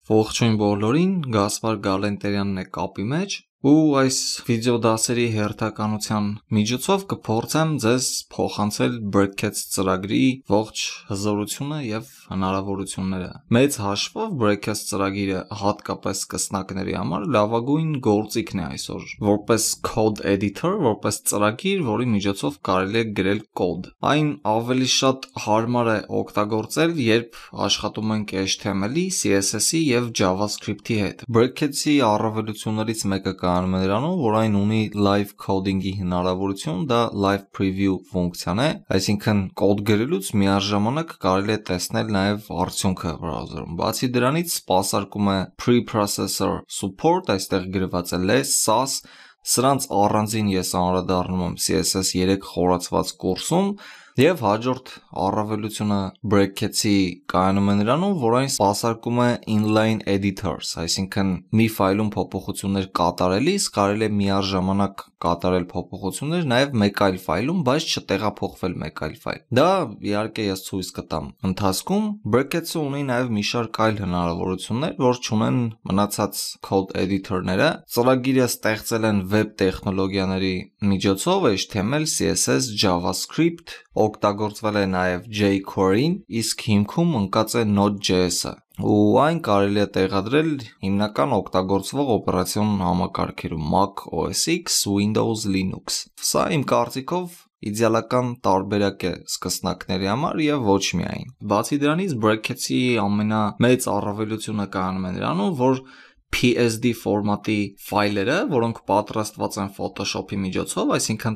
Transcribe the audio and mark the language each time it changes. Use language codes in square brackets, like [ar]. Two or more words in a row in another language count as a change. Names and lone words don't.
[hy] Ողջույն բոլորին, Գասպար Գալենտերյանն է կապի մեջ ու այս վիդեոդասերի հերթականության միջոցով կփորձեմ ձեզ փոխանցել Brackets ծրագրի ողջ հզորությունը եւ հնարավորությունները։ Մեծ հաշվով Brackets ծրագիրը հատկապես սկսնակների համար լավագույն գործիքն է այսօր, որպես [en] code editor, [hy] որպես ծրագիր, որի միջոցով կարելի է գրել կոդ։ Այն ավելի շատ հարմար է օգտագործել, երբ աշխատում ենք HTML-ի, CSS-ի եւ JavaScript-ի հետ։ Brackets-ի առավելություններից մեկը կայանում է նրանում, որ այն ունի [en] live coding- [hy] ի հնարավորություն, դա [en] live preview [hy] ֆունկցիան է, այսինքն կոդ գրելուց միաժամանակ կարելի է տեսնել նաև արդյունքը բրաուզերում։ Բացի դրանից, սպասարկում է [en] preprocessor support, [hy] այստեղ գրված է less, SAS, սրանց առանձին ես անդրադառնում եմ CSS 3 խորացված կուրսում, եւ հաջորդ առավելությունը Brackets-ի կայանում է նրանում, որ այն սպասարկում է [en] inline editors, [hy] այսինքն մի ֆայլում փոփոխություններ կատարելիս կարելի է միաժամանակ կատարել փոփոխություններ նաև մեկ այլ ֆայլում, բայց չտեղափոխվել մեկ այլ ֆայլ։ Դա իհարկե ես ցույց կտամ ընթացքում։ Brackets-ը ունի նաև մի շարք այլ հնարավորություններ, որ չունեն մնացած [en] code editor- [hy] ները։ Ծրագիրը ստեղծել են web տեխնոլոգիաների միջոցով HTML, CSS, JavaScript, օգտագործվել է նաև jQuery-ին, իսկ հիմքում ընկած է Node.js-ը, ու այն կարելի է տեղադրել հիմնական օգտագործվող օպերացիոն համակարգերում Mac OS X, Windows, Linux։ Սա իմ կարծիքով իդեալական տարբերակ է սկսնակների համար եւ ոչ միայն։ Բացի դրանից Brackets-ի ամենամեծ առավելությունը կայանում է նրանում, որ PSD ֆորմատի ֆայլերը, որոնք պատրաստված են Photoshop-ի միջոցով, այսինքն